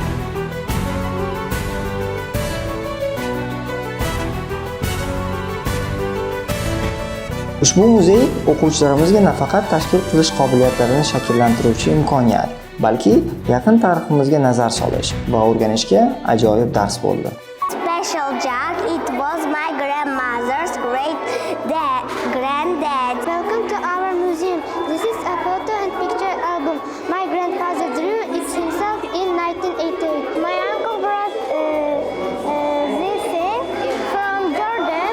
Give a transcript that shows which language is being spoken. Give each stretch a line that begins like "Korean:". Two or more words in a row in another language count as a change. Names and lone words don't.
Uzbek: Ushbu muzey o'quvchilarimizga nafaqat tashkil qilish qobiliyatlarini shakllantiruvchi imkoniyat, balki yaqin tariximizga nazar solish va o'rganishga ajoyib dars bo'ldi.
English: Special jug, it was my grandmother's great granddad. Welcome to our museum. This is a photo and picture album. My grandfather drew it himself in 1988. My uncle brought this from Jordan.